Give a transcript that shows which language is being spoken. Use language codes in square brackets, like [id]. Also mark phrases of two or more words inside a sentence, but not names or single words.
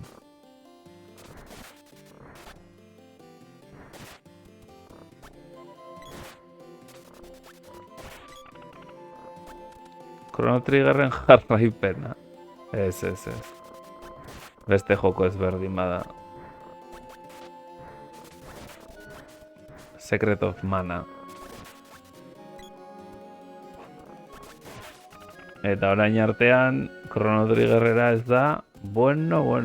[eu] Chrono Triggerren jarraipena. Ez. Beste joko ezberdin bada. Secret of Mana. Eta orain artean, Chrono Triggerrera ez da, bueno.